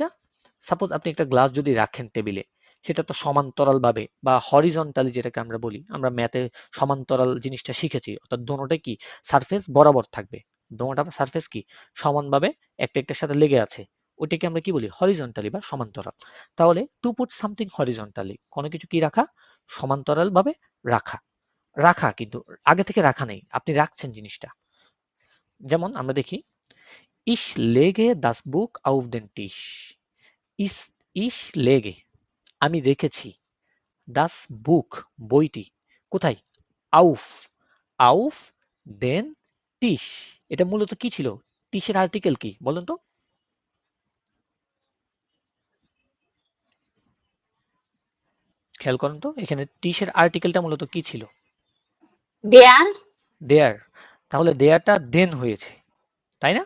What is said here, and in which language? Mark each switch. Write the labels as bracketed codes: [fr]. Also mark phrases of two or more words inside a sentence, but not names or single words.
[bn] সাপোজ আপনি একটা গ্লাস যদি রাখেন টেবিলে, সেটা তো সমান্তরাল ভাবে বা হরিজন্টালি, যেটাকে আমরা বলি, আমরা ম্যাথে সমান্তরাল জিনিসটা শিখেছি, অর্থাৎ দোনোটা কি সারফেস বরাবর থাকবে, দোনোটা সারফেস কি সমানভাবে একটা একটার সাথে লেগে আছে, ওইটাকে আমরা কি বলি? হরিজন্টালি বা সমান্তরাল। তাহলে [en] to put something horizontally, [bn] কোনো কিছু কি রাখা? সমান্তরাল ভাবে রাখা। রাখা কিন্তু আগে থেকে রাখা নেই, আপনি রাখছেন জিনিসটা। যেমন আমরা দেখি, [de] Ich lege das Buch auf den Tisch. Ich lege, [bn] আমি রেখেছি, [de] das Buch, [bn] বইটি, কোথায়? [de] auf, auf den Tisch। [bn] এটা মূলত কি ছিল? টিশের আর্টিকেল কি বলেন তো? খেয়াল করেন তো, এখানে টিশের আর্টিকেলটা মূলত কি ছিল? দেয়ার। দেয়ার। তাহলে দেয়ারটা দেন হয়েছে, তাই না?